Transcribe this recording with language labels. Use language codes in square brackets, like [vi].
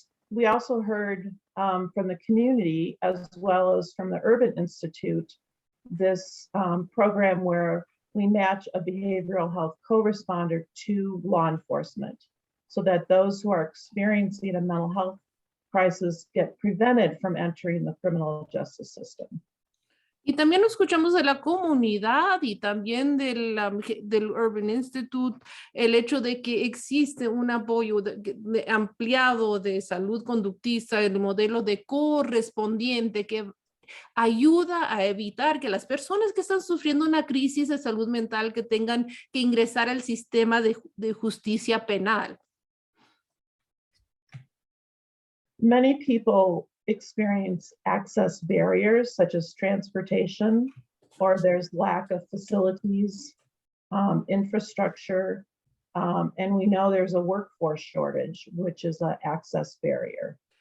[en] We also heard from the community as well as from the Urban Institute, this program where we match a behavioral health co-responder to law enforcement so that those who are experiencing a mental health crisis get prevented from entering the criminal justice system. [es] Y también escuchamos de la comunidad y también del Urban Institute el hecho de que existe un apoyo ampliado de salud conductista, el modelo de correspondiente que ayuda a evitar que las personas que están sufriendo una crisis de salud mental que tengan que ingresar al sistema de justicia penal. [en] Many people experience access barriers such as transportation, or there's lack of facilities, infrastructure, and we know there's a workforce shortage, which is an access barrier.